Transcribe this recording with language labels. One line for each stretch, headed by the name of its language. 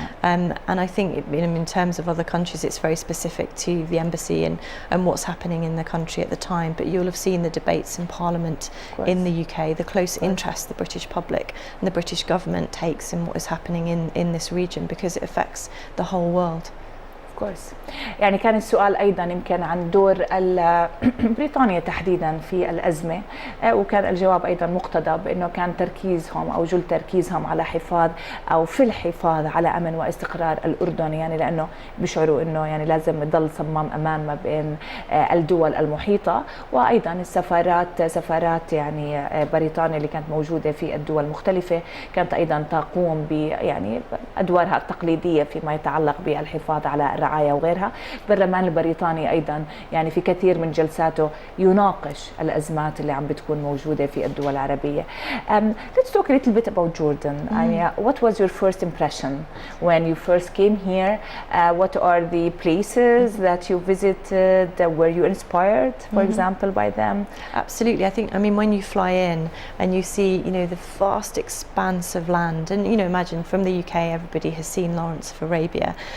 English: And I think in terms of other countries it's very specific to the embassy and what's happening in the country at the time, but you'll have seen the debates in Parliament in the UK, the close interest the British public and the British government takes in what is happening in this region, because it affects the whole world. course.
Arabic: يعني كان السؤال أيضا يمكن عن دور بريطانيا تحديدا في الأزمة، وكان الجواب أيضا مقتضب بأنه كان تركيزهم أو جل تركيزهم على حفاظ أو في الحفاظ على أمن واستقرار الأردن، يعني لأنه بيشعروا أنه يعني لازم يضل صمام أمان ما بين الدول المحيطة، وأيضا سفارات يعني بريطانيا اللي كانت موجودة في الدول المختلفة كانت أيضا تقوم يعني أدوارها التقليدية فيما يتعلق بالحفاظ على الرعاية وغيرها. البرلمان البريطاني أيضا يعني في كثير من جلساته يناقش الأزمات اللي عم بتكون موجودة في الدول العربية.
English: Let's talk a little bit about Jordan. I mean, what was your first impression when you first came here? What are the places that you visited? Were you inspired, for example, by them? Absolutely. I mean, when you fly in and you see, you know, the vast expanse of land, and you know, imagine from the UK, everybody has seen Lawrence of Arabia.